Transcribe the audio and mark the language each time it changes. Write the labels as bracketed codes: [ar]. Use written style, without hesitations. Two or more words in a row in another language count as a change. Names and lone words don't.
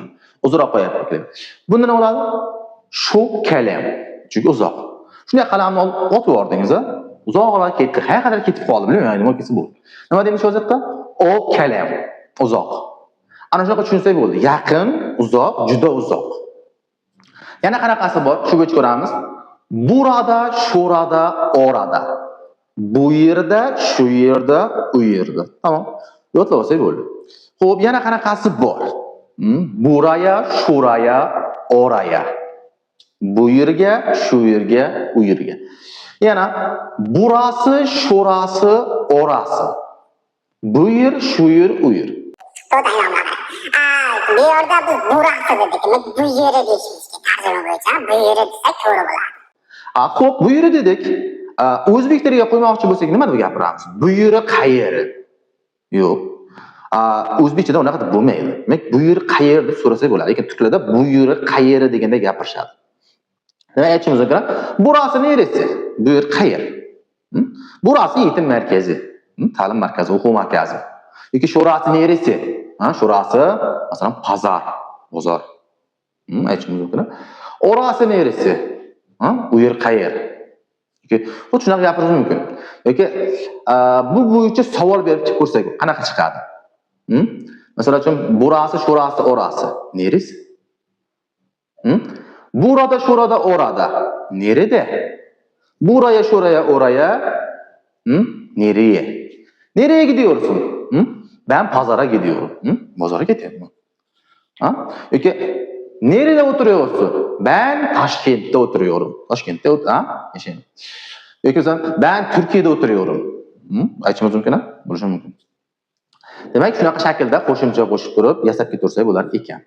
[uz] Uzoqroq qo'yapman. Bunda nima bo'ladi? Shu kalam. Chunki uzoq. Shunday qalamni olib otib yubordingiz, uzoqroq ketdi. Qayerga ketib qoldi, bilmayman, nima kelsa bo'ldi. Nima deymiz hozirda? O kalam. Uzoq. Ana shunaqa tushunsak bo'ldi. Yaqin, uzoq, juda uzoq. Yana qanaqasi bor? Shu bo'yicha ko'ramiz. [tr] Burada, şurada, orada. [uz] Bu yerda, shu yerda, u yerda. Tamam. Yodlab olsak bo'ldi. Xo'p, yana qanaqasi bor? [tr] Buraya, shuraya, oraya. [uz] Bu yerga, shu yerga, u yerga. [tr] Yana burası, şurası, orası. [uz] Bu yer, shu yer, u yer. Bu yerda biz burası dedik. Bu yeri deyishimiz kerak. Tarjima bo'yicha bu yeri desak to'g'ri bo'ladi. Xo'p, bu yeri dedik. O'zbek tiliga qo'ymoqchi bo'lsak nima deb gapiramiz? Bu yeri qayeri? Yo'q. O'zbekchada unaqa deb bo'lmaydi. Demak, bu yeri qayer deb so'rasak bo'ladi. Lekin turklarda bu yeri qayeri deganda gapirishadi. Nima aytishimiz kerak? [tr] Burası neresi? [uz] Bu yer qayer? Burası yetim markazi, ta'lim markazi, o'quv markazi. Yoki [tr] shurasi neresi? [uz] Shurasi, masalan, bozor. Aytishimiz mumkin. [tr] Orası neresi? [uz] U yer qayer? Xuddi shunaqa gapirish mumkin. Yoki bu bo'yicha savol berib ko'rsak, qanaqa chiqadi? Masalan, [tr] burası, shurasi, orası. Neresi? Burada, şurada, orada. Nerede? Buraya, şuraya, oraya. Nereye? Nereye gidiyorsun? Ben pazara gidiyorum. Pazara gidiyorum. Yoki nerede oturuyorsun? Ben Taşkent'te oturuyorum. Taşkent'te yaşayın. Yoki ben Türkiye'de oturuyorum. [uz] Aytishimiz mumkin, bo'lishi mumkin. Demak, shunaqa shaklda qo'shimcha qo'shib turib, yasab ketaversak bo'lar ekan.